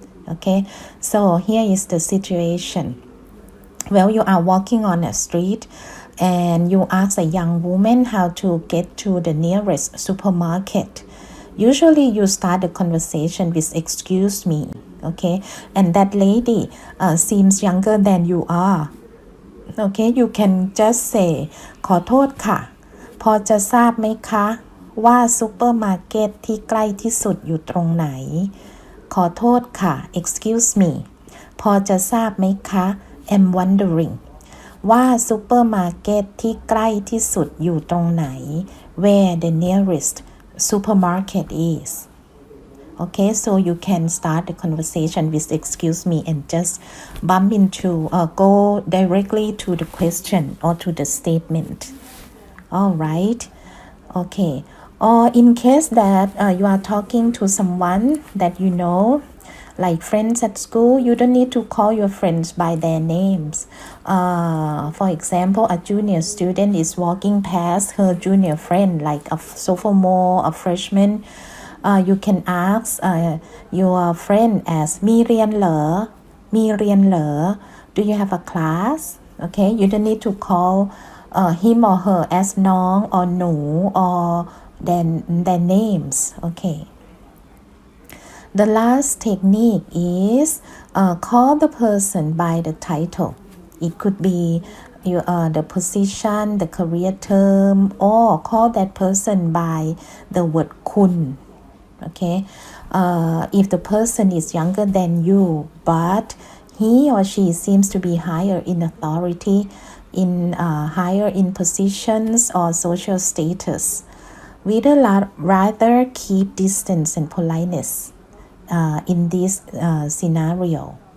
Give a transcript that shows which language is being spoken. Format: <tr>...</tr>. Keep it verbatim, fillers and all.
<en>Okay, so here is the situation. Well, you are walking on a street and you ask a young woman how to get to the nearest supermarket. Usually you start the conversation with excuse me, okay? And that lady uh, seems younger than you are.</en> <th>Okay, you can just say ขอโทษค่ะ พอจะทราบไหมคะว่าซูเปอร์มาร์เก็ตที่ใกล้ที่สุดอยู่ตรงไหนขอโทษค่ะ</th> <en>excuse me</en> <th>พอจะทราบไหมคะ</th> <en>I'm wondering</en> <th>ว่าซูเปอร์มาร์เก็ตที่ใกล้ที่สุดอยู่ตรงไหน</th> <en>Where the nearest supermarket is. Okay, so you can start the conversation with excuse me and just bump into or go directly to the question or to the statement. All right. Okay. Or in case that uh, you are talking to someone that you know, like friends at school, you don't need to call your friends by their names. Uh, for example, a junior student is walking past her junior friend, like a sophomore, a freshman. Uh, you can ask uh, your friend as</en> <th>มีเรียนเหรอ มีเรียนเหรอ</th> <en>Do you have a class? Okay, you don't need to call uh, him or her as น้อง or หนู or their, their names. Okay. The last technique is uh, call the person by the title. It could be you uh, the position, the career term, or call that person by the word คุณOkay, uh, if the person is younger than you, but he or she seems to be higher in authority, in uh, higher in positions or social status, we'd la- rather keep distance and politeness uh, in this uh, scenario.</en>